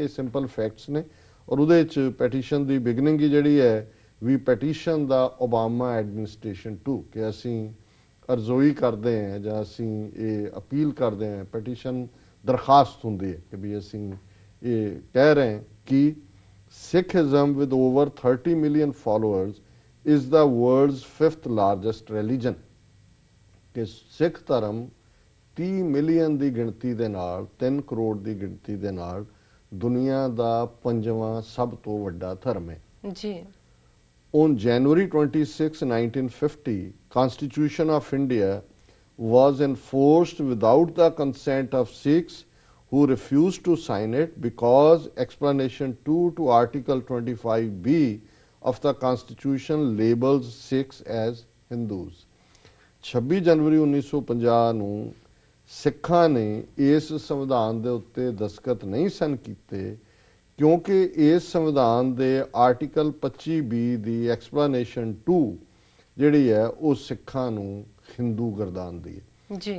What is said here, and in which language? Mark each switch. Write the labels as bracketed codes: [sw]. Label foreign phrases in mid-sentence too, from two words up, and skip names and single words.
[pa] ਇਹ [en] simple facts [pa] ਨੇ ਔਰ ਉਹਦੇ 'ਚ ਪੈਟੀਸ਼ਨ ਦੀ ਬਿਗਨਿੰਗ ਹੀ ਜਿਹੜੀ ਹੈ ਵੀ ਪੈਟੀਸ਼ਨ ਦਾ ਓਬਾਮਾ [en] administration to, [pa] ਕਿ ਅਸੀਂ ਅਰਜ਼ੋਈ ਕਰਦੇ ਹਾਂ ਜਾਂ ਅਸੀਂ ਇਹ ਅਪੀਲ ਕਰਦੇ ਹਾਂ, ਪੈਟੀਸ਼ਨ ਦਰਖਾਸਤ ਹੁੰਦੀ ਹੈ ਕਿ ਵੀ ਅਸੀਂ ਇਹ ਕਹਿ ਰਹੇ ਹਾਂ ਕਿ [en] Sikhism with over 30 million followers is the world's 5th largest religion, [pa] ਕਿ ਸਿੱਖ ਧਰਮ 30 ਮਿਲੀਅਨ ਦੀ ਗਿਣਤੀ ਦੇ ਨਾਲ, 3 ਕਰੋੜ ਦੀ ਗਿਣਤੀ ਦੇ ਨਾਲ ਦੁਨੀਆ ਦਾ 5ਵਾਂ ਸਭ ਤੋਂ ਵੱਡਾ ਧਰਮ ਹੈ ਜੀ। [en] On January 26, 1950, Constitution of India was enforced without the consent of Sikhs who refused to sign it because explanation 2 to Article 25B of the Constitution labels Sikhs as Hindus. [pa] 26 ਜਨਵਰੀ 1950 ਨੂੰ ਸਿੱਖਾਂ ਨੇ ਇਸ ਸੰਵਿਧਾਨ ਦੇ ਉੱਤੇ ਦਸਤਖਤ ਨਹੀਂ ਸਨ ਕੀਤੇ ਕਿਉਂਕਿ ਇਸ ਸੰਵਿਧਾਨ ਦੇ ਆਰਟੀਕਲ 25B ਦੀ ਐਕਸਪਲੇਨੇਸ਼ਨ 2 ਜਿਹੜੀ ਹੈ ਉਹ ਸਿੱਖਾਂ ਨੂੰ ਹਿੰਦੂ ਗਰਦਾਨਦੀ ਹੈ ਜੀ।